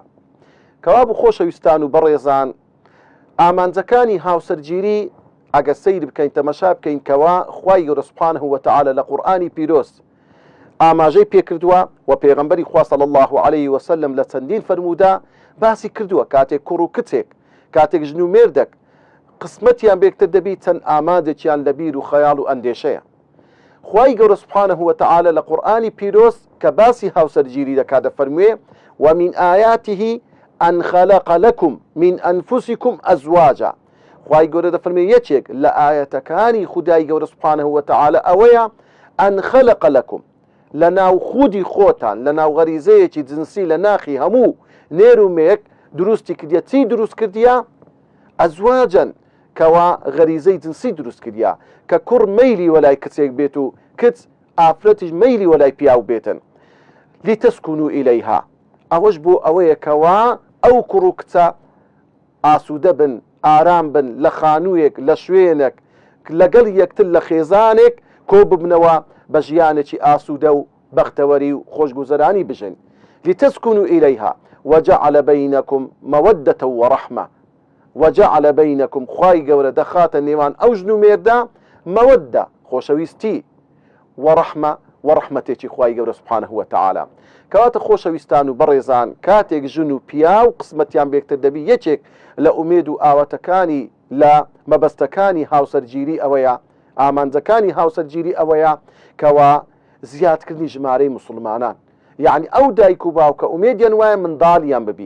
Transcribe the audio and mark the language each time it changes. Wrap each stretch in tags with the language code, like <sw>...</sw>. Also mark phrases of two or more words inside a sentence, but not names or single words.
<ckb>کەوا بوو خۆشەویستان و بەڕێزان، ئامانجەکانی هاوسەرگیری ئەگە سەیر بکەین، تەمەشا بکەین کەوا خوای گەورە</ckb> <ar>سوبحانەهو وتەعالا</ar> <ckb>لە قورئانی پیرۆز ئاماژەی پێکردووە و پێغەمبەری خوا</ckb> <ar>صلی الله علیه وسلم</ar> <ckb>لە چەندین فەرموودا باسی کردووە. کاتێک کوڕ و کچێک، کاتێک ژن و مێردێک قسمەتیان بێکتر دەبی، چەند ئامادێکیان لە بیر و خەیاڵ و ئەندێشەیە. خوای گەورە</ckb> <ar>سوبحانەهو وتەعالا</ar> <ckb>لە قورئانی پیرۆز کە باسی هاوسەرگیری دەکات دەفەرموێ:</ckb> <ar>ومن آیاته أن خلق لكم من أنفسكم أزواجا.</ar> <ckb>خوای گەورە دەفەرمێ یەکێک لە ئایەتەکانی خودای گەورە</ckb> <ar>سوبحانەهو وتەعالا</ar> <ckb>ئەوەیە</ckb> <ar>أن خلق لكم،</ar> <ckb>لە ناو خودی خۆتان، لە ناو غەریزەیەکی جنسی لە ناخی هەموو نێر و مێک دروستی کردیە. چی دروست کردیە؟ ئەزواجن، کەوا غەریزەی جنسی دروست کردیە، کە کوڕ مەیلی وەلای کچێک بێت و کچ ئافرەتیش مەیلی وەلای پیاو بێتن.</ckb> <ar>لیتەسکونوا ئیلەیها،</ar> <ckb>ئەوەش بۆ ئەوەیە کەوا ئەو کوڕ و کچە ئاسوودە بن، ئارام بن لە خانوویەک، لە شوێنێک، لەگەڵ یەکتر لە خێزانێک کۆ ببنەوە بە ژیانێکی ئاسوودە و بەختەوەری و خۆشگوزەرانی بژن.</ckb> <ar>لیتەسکونوا ئیلەیها وجعل بينكم مودة ورحمة. وجعل بينكم،</ar> <ckb>خوای گەورە دەخاتە نێوان ئەو ژن و مێردا مەوەدە، خۆشەویستی، وەڕەحمە، وەڕەحمەتێکی خوای گەورە</ckb> <ar>سوبحانەهو وتەعالا.</ar> <ckb>کەواتە خۆشەویستان و بەڕێزان، کاتێک ژن و پیا و قسمەتیان بێکتر دەبی، یەکێک لە ئومێد و ئاواتەکانی لە مەبەستەکانی هاوسەرگیری ئەوەیە، ئامانجەکانی هاوسەرگیری ئەوەیە کەوا زیادکردنی ژمارەی مسلمانان، یعنی ئەو دایک و باوکە ئومێدیان وایە منداڵیان ببی.</ckb>